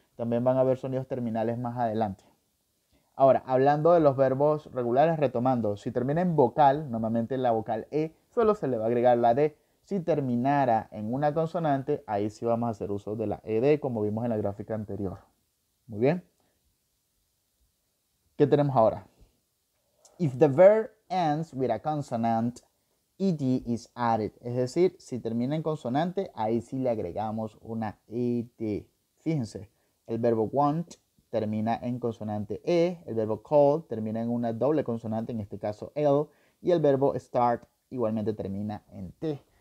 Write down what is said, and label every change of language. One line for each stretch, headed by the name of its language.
Spanish: También van a haber sonidos terminales más adelante. Ahora, hablando de los verbos regulares, retomando, si termina en vocal, normalmente la vocal E, solo se le va a agregar la D. Si terminara en una consonante, ahí sí vamos a hacer uso de la ED, como vimos en la gráfica anterior. Muy bien. ¿Qué tenemos ahora?
English: If the verb ends with a consonant, ed is added.
Spanish: Es decir, si termina en consonante, ahí sí le agregamos una ed. Fíjense, el verbo want termina en consonante e, el verbo call termina en una doble consonante, en este caso L, y el verbo start igualmente termina en t.